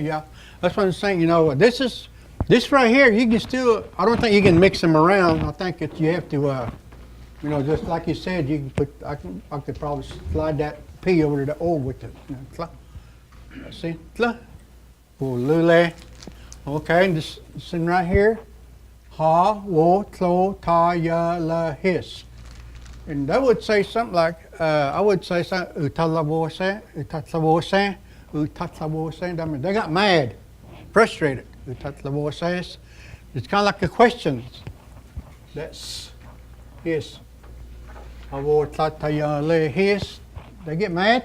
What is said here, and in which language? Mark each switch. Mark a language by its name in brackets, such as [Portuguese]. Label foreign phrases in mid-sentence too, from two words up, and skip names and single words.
[English] Yeah, that's what I'm saying. You know, this right here, you can still, I don't think you can mix them around. I think that you have to, you know, just like you said, you can put, I could probably slide that P over to the O with it. You know, tla. See? Tla. Lule. Okay, and this thing right here. [Cherokee] Ha, wo, tlo, ta, ya, la, [English] his. And that would say something like, I would say something, utalabose, that means they got mad, frustrated. It's kind of like a question. That's his. They get mad.